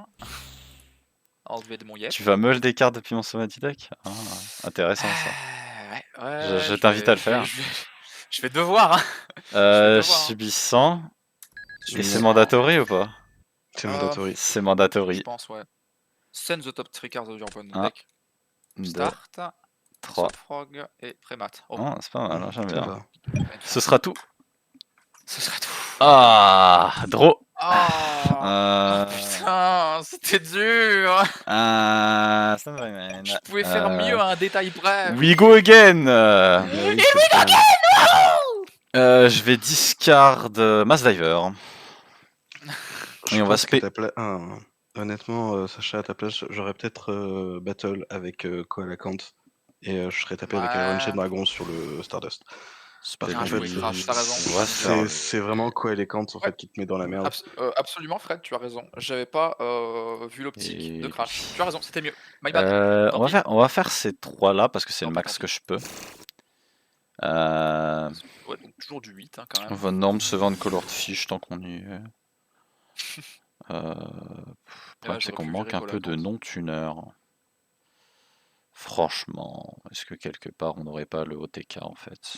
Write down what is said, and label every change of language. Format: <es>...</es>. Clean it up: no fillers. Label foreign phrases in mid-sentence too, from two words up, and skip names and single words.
<fr>Enlever de mon yep. Tu vas meule des cartes depuis mon sommet du deck? Intéressant ça. Ouais, Je t'invite à le faire. Je vais devoir. Hein. devoir, hein. Subissant. Et c'est Subissant. mandatory ou pas? C'est mandatory. C'est Je mandatory. pense, ouais.</fr> <en>Send the top 3 cards of your opponent</en> <fr>Un,</fr> <en>deck.</en> <fr>2,</fr> <en>Start,</en> <fr>3. Frog et Prémat. Oh, Oh, c'est pas mal, hein, j'aime Ça bien. va. Ce sera tout. ce serait tout. Ah, draw. Ah, putain, c'était dur. Je pouvais faire mieux à un détail près.</fr> <en>We go again.</en> <fr>Oui, c'est ça. Je vais discard Mass Diver. Je Et on va pense que spé- honnêtement, Sacha, à ta place, j'aurais peut-être battle avec Koalakant et je serais tapé avec Ouais. Iron Chain Dragon sur le Stardust. Parce Bien qu'en joué, fait, Crash, t'as raison. On va se faire- c'est vraiment Koalakant en Ouais. fait qui te met dans la merde. Absolument, Fred, tu as raison. J'avais pas vu l'optique de Et Crash. Tu as raison, c'était mieux.</fr> <en>My bad.</en> <fr>Tant pis. on va faire ces 3 là parce que c'est le Tant max pis. que je peux. Ouais, donc toujours du 8 hein, quand même. Von Norm se vend Colored Fish tant qu'on y est. Le Et là, problème, c'est j'aurais qu'on pu manque virer un peu de Koalakant. non-tuneurs. Franchement, est-ce que quelque part on n'aurait pas le OTK en fait?</fr>